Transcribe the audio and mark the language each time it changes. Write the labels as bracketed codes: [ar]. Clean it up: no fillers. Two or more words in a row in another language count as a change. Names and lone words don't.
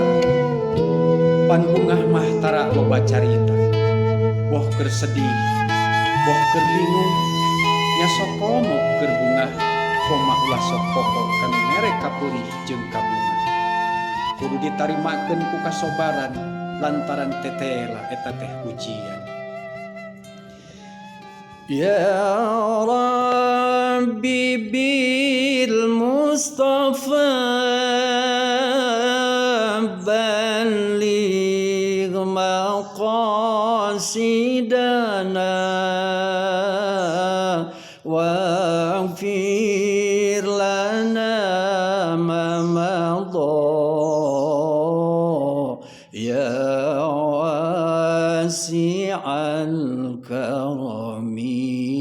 [su] Pan bungah mah tara loba carita, boh keur sedih, boh keur bingung, nya sok komo keur bungah, koma ulah sok pokok kanu mere kapeulih jeung kabunga. Kudu ditarimakeun ku kasobaran lantaran tetela eta teh ujian. [ar] يا رب بالمصطفى بلغ مقاصدنا واغفر لنا ما مضى يا واسع الكرم.